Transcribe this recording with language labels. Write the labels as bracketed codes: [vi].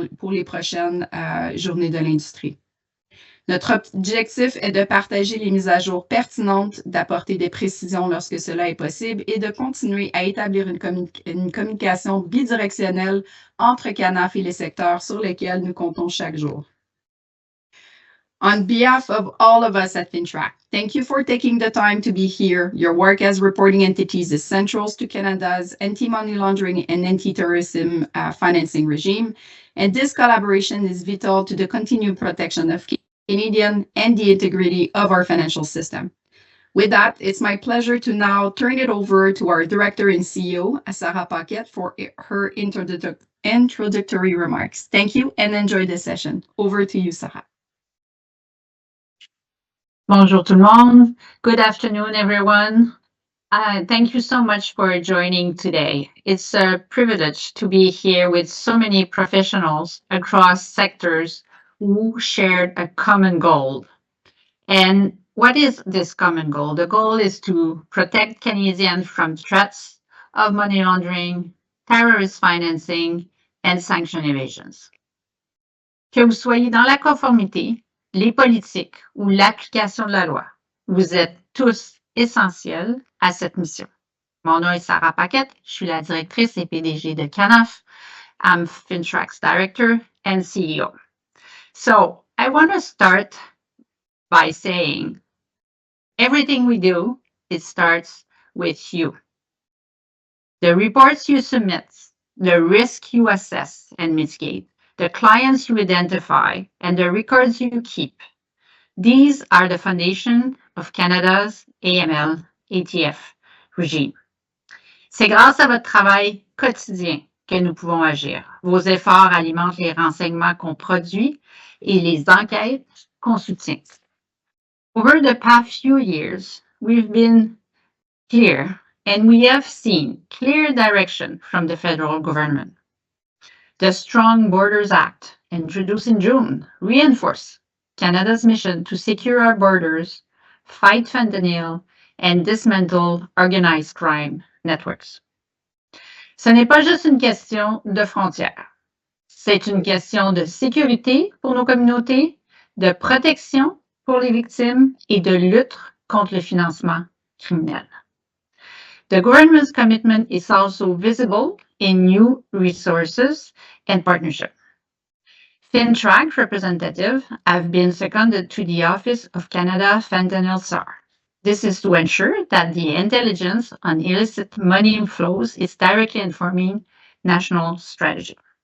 [fr] pour les prochaines journées de l'industrie. Notre objectif est de partager les mises à jour pertinentes, d'apporter des précisions lorsque cela est possible et de continuer à établir une communication bidirectionnelle entre CANAF et les secteurs sur lesquels nous comptons chaque jour. [en] On behalf of all of us at FINTRAC, thank you for taking the time to be here. Your work as reporting entities is central to Canada's anti-money laundering and anti-terrorism financing regime, and this collaboration is vital to the continued protection of Canadian and the integrity of our financial system. With that, it's my pleasure to now turn it over to our Director and CEO, Sarah Paquette, for her introductory remarks. Thank you and enjoy this session. Over to you, Sarah. [fr] Bonjour tout le monde. [en] Good afternoon, everyone. Thank you so much for joining today. It's a privilege to be here with so many professionals across sectors who shared a common goal. And what is this common goal? The goal is to protect Canadians from threats of money laundering, terrorist financing, and sanction evasions. [fr] Que vous soyez dans la conformité, les politiques ou l'application de la loi, vous êtes tous essentiels à cette mission. Mon nom est Sarah Paquette, je suis la directrice et PDG de CANAF. [en] I'm FINTRAC's director and CEO. So I want to start by saying everything we do, it starts with you. The reports you submit, the risk you assess and mitigate, the clients you identify, and the records you keep. These are the foundation of Canada's AML ATF regime. [fr] C'est grâce à votre travail quotidien que nous pouvons agir. Vos efforts alimentent les renseignements qu'on produit et les enquêtes qu'on soutient. [en] Over the past few years, we've been clear and we have seen clear direction from the federal government. The Strong Borders Act, introduced in June, reinforced Canada's mission to secure our borders, fight fentanyl, and dismantle organized crime networks. [fr] Ce n'est pas juste une question de frontières. C'est une question de sécurité pour nos communautés, de protection pour les victimes et de lutte contre le financement criminel. [en] The government's commitment is also visible in new resources and partnership. FINTRAC representatives have been seconded to the Office of Canada Fentanyl SAR. This is to ensure that the intelligence on illicit money inflows is directly informing national strategy.